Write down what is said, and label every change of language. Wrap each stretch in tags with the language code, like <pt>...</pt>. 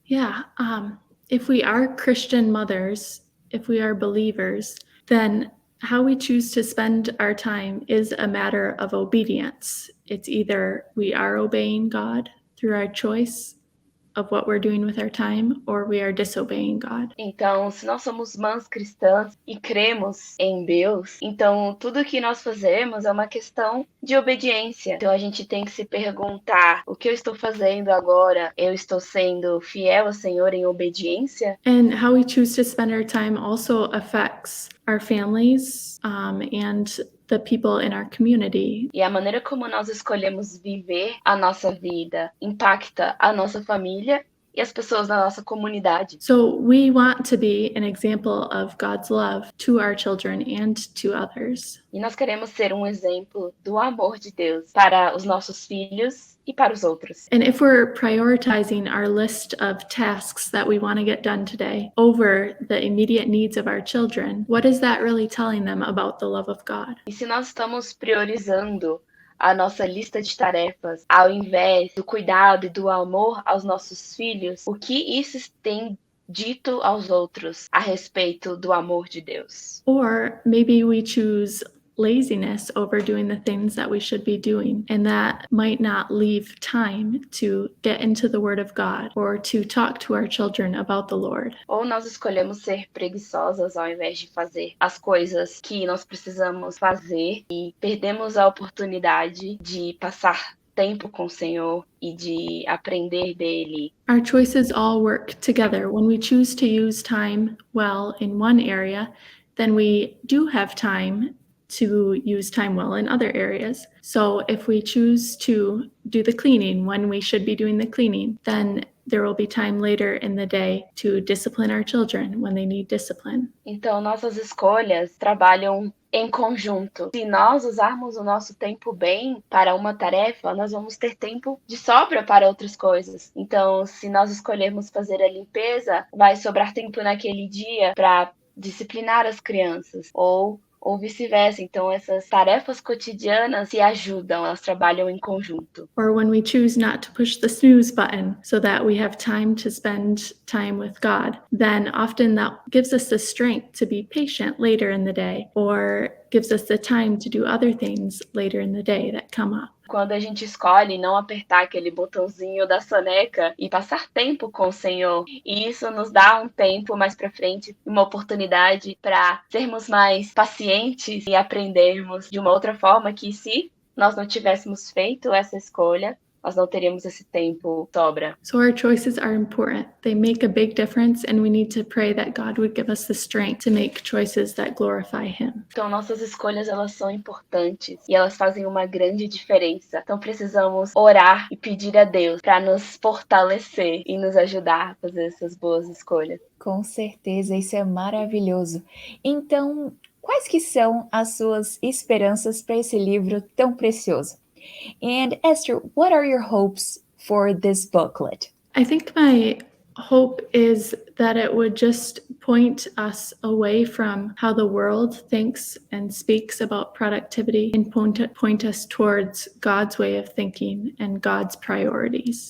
<en>Yeah, if we are Christian mothers, if we are believers, then how we choose to spend our time is a matter of obedience. It's either we are obeying God through our choice of what we're doing with our time, or we are disobeying God.</en> <pt>Então, se nós somos mães cristãs e cremos em Deus, então tudo que nós fazemos é uma questão de obediência. Então a gente tem que se perguntar, o que eu estou fazendo agora? Eu estou sendo fiel ao Senhor em obediência?</pt> <en>And how we choose to spend our time also affects our families and the people in our community.</en> <pt>E a maneira como nós escolhemos viver a nossa vida impacta a nossa família e as pessoas da nossa comunidade.</pt> <en>So we want to be an example of God's love to our children and to others.</en> <pt>E nós queremos ser um exemplo do amor de Deus para os nossos filhos e para os outros.</pt> <en>And if we're prioritizing our list of tasks that we want to get done today over the immediate needs of our children, what is that really telling them about the love of God?</en> <pt>E se nós estamos priorizando a nossa lista de tarefas ao invés do cuidado e do amor aos nossos filhos, o que isso tem dito aos outros a respeito do amor de Deus?</pt> <en>Or maybe we choose laziness over doing the things that we should be doing, and that might not leave time to get into the Word of God or to talk to our children about the Lord.</en> <pt>Ou nós escolhemos ser preguiçosas ao invés de fazer as coisas que nós precisamos fazer e perdemos a oportunidade de passar tempo com o Senhor e de aprender dele.</pt> <en>Our choices all work together. When we choose to use time well in one area, then we do have time to use time well in other areas. So if we choose to do the cleaning when we should be doing the cleaning, then there will be time later in the day to discipline our children when they need discipline.</en> <pt>Então, nossas escolhas trabalham em conjunto. Se nós usarmos o nosso tempo bem para uma tarefa, nós vamos ter tempo de sobra para outras coisas. Então, se nós escolhermos fazer a limpeza, vai sobrar tempo naquele dia para disciplinar as crianças ou vice-versa. Então, essas tarefas cotidianas se ajudam, elas trabalham em conjunto.</pt> <en>Or when we choose not to push the snooze button so that we have time to spend time with God, then often that gives us the strength to be patient later in the day, or gives us the time to do other things later in the day that come up.</en> <pt>Quando a gente escolhe não apertar aquele botãozinho da soneca e passar tempo com o Senhor, e isso nos dá um tempo mais para frente, uma oportunidade para sermos mais pacientes e aprendermos de uma outra forma que se nós não tivéssemos feito essa escolha, nós não teríamos esse tempo sobra.</pt> <en>So our choices are important. They make a big difference, and we need to pray that God would give us the strength to make choices that glorify Him.</en> <pt>Então, nossas escolhas, elas são importantes e elas fazem uma grande diferença. Então, precisamos orar e pedir a Deus para nos fortalecer e nos ajudar a fazer essas boas escolhas. Com certeza, isso é maravilhoso. Então, quais que são as suas esperanças para esse livro tão precioso?</pt> <en>And Esther, what are your hopes for this booklet? I think my hope is that it would just point us away from how the world thinks and speaks about productivity and point us towards God's way of thinking and God's priorities.</en>